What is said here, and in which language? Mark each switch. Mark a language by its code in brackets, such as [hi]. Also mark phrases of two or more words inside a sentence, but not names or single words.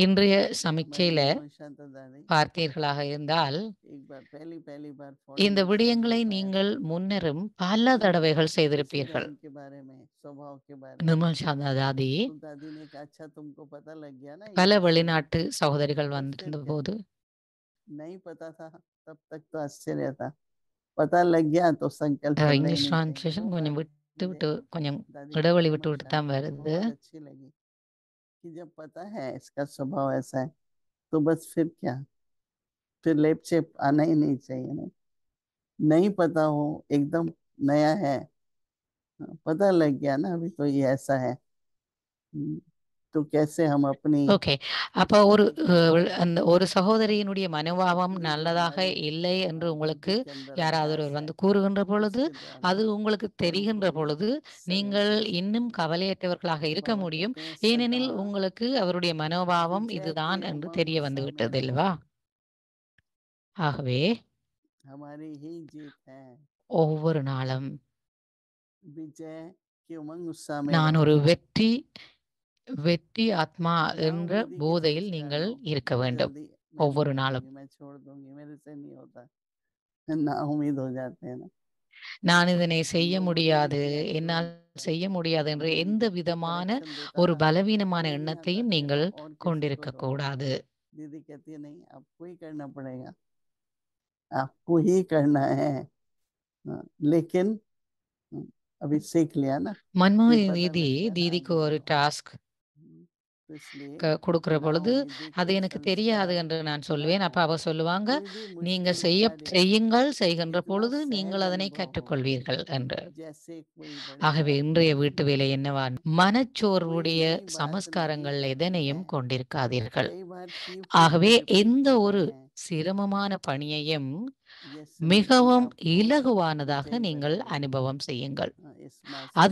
[ta] இன்றைய [hi] हमारी [ta] சமிக்கையில [hi] मनोज शांता दादी [ta] பார்த்தீர்களாக இருந்தால் [hi] एक बार पहली बार [ta] இந்த [hi] फॉरेन [ta] விடயங்களை [hi] ट्रिप आया [ta] நீங்கள் [hi] था, [ta] முன்னரும் பல தடவைகள் [hi] किसी [ta] செய்திருப்பீர்கள். [hi] बहन के बारे में, स्वभाव के बारे में। [ta] நிர்மல் சாந்தா தாதி [hi] तो दादी ने कहा अच्छा तुमको पता लग गया ना ये [ta] பல [hi] कैसे है? [ta] வெளிநாட்டு சகோதரிகள் [hi] बस फिर [ta] வந்திருந்த [hi] क्या, [ta] போது [hi] नहीं पता था तब तक तो आश्चर्य था, पता लग गया तो संकल्प बदलना ही [ta] இங்கிலீஷ் [hi] नहीं चाहिए। [ta] டிரான்ஸ்லேஷன் [hi] वो [ta] கொஞ்சம் [hi] बात [ta] விட்டு [hi] मुझे [ta] விட்டு கொஞ்சம் [hi] दादी की [ta] இடைவெளி விட்டு [hi] निर्मल [ta] விட்டு தான் [hi] शांति की [ta] வருது. [hi] बहुत अच्छी लगी कि जब पता है इसका स्वभाव ऐसा है तो बस फिर क्या, फिर लेप चेप आना ही नहीं चाहिए ना। नहीं पता हो, एकदम नया है, पता लग गया ना अभी तो ये ऐसा है। तो कैसे हम अपनी [ta] ஓகே. அப்போ அந்த ஒரு சகோதரியினுடைய மனோபாவம் [hi] बुद्धि जो [ta] நல்லதாக [hi] हमारी [ta] இல்லை என்று உங்களுக்கு [hi] बुद्धि के अंदर [ta] யாராவது [hi] अभ्यास [ta] ஒருவர் [hi] है, [ta] வந்து கூறுகின்ற பொழுது, [hi] उसके द्वारा [ta] அது உங்களுக்கு தெரிகின்ற [hi] हमको [ta] பொழுது [hi] सजग [ta] நீங்கள் [hi] कर सकते [ta] இன்னும் [hi] हैं। [ta] கவலையற்றவர்களாக [hi] तो [ta] இருக்க [hi] बाबा [ta] முடியும். [hi] कहते हैं [ta] ஏனெனில் [hi] सदा [ta] உங்களுக்கு அவருடைய மனோபாவம் [hi] विजय [ta] இதுதான் [hi] के [ta] என்று [hi] उमंग [ta] தெரிய [hi] उत्साह में [ta] வந்துவிட்டது [hi] रहो, [ta] அல்லவா? ஆகவே [hi] हमारी ही जीत है। [ta] ஒவ்வொரு நாளும் [hi] विजय के उमंग उत्साह में [ta] நான் [hi] रहो, [ta] ஒரு வெற்றி ஆத்மா என்ற [hi] नाउमीदी के [ta] போதையில் [hi] संस्कार [ta] நீங்கள் [hi] लो। [ta] இருக்க [hi] बहुत [ta] வேண்டும் [hi] जल्दी मैं नहीं [ta] ஒவ்வொரு நாளும். [hi] करूंगी, मैं छोड़ दूंगी, मेरे से नहीं होता, ना उम्मीद हो जाते हैं ना। [ta] நான் இதனை [hi] हम [ta] செய்ய [hi] लोग मुझे नहीं [ta] முடியாது, [hi] किया [ta] என்னால் [hi] करूंगी, [ta] செய்ய முடியாது என்ற [hi] मेरी [ta] எந்த [hi] जब कोई [ta] விதமான [hi] करेक्शन देता [ta] ஒரு [hi] था [ta] பலவீனமான [hi] नहीं आता [ta] எண்ணத்தையும் [hi] तेरा [ta] நீங்கள் [hi] और किसी को [ta] கொண்டிருக்க [hi] दो। [ta] கூடாது. [hi] दीदी कहती है नहीं आपको ही करना पड़ेगा, आपको ही करना है। लेकिन अभी सीख लिया ना, [ta] மன்மோகன் [hi] पता [ta] தீதி [hi] लग गया ना [ta] தீதிக்கு [hi] आगे [ta] ஒரு [hi] बढ़ो। [ta] டாஸ்க் [hi] तो इसलिए [ta] கொடுக்கிற பொழுது [hi] नाउमीदी [ta] அது [hi] के [ta] எனக்கு தெரியாது [hi] संस्कार [ta] என்று நான் [hi] ना [ta] சொல்வேன். அப்ப [hi] हो, [ta] அவ சொல்லுவாங்க, [hi] कोई भी [ta] நீங்க [hi] मुश्किल कार्य [ta] செய்கின்ற [hi] इतना [ta] பொழுது [hi] सहज [ta] நீங்கள் அதனை [hi] अनुभव हो [ta] கற்றுக்கொள்வீர்கள் என்று. [hi] जैसे कोई बड़े [ta] ஆகவே [hi] महात्मा [ta] இன்றைய [hi] ने [ta] வீட்டு வேலை என்னவா, [hi] कोई [ta] மனச்சோர்வுடைய [hi] नई बात [ta] சமஸ்காரங்கள் [hi] नहीं [ta] எதனையும் [hi] है। [ta] கொண்டிருக்காதீர்கள். [hi] कई बार की हुई [ta] ஆகவே [hi] रिपीट [ta] எந்த [hi] करते [ta] ஒரு [hi] हैं, [ta] சிரமமான பணியையும் [hi] ये स्मृति [ta] மிகவும் [hi] आपको [ta] இலகுவானதாக [hi] विजयी [ta] நீங்கள் [hi] बनाएगी। [ta] அனுபவம் செய்யுங்கள். [hi] इस माँ से [ta] அது ஒரு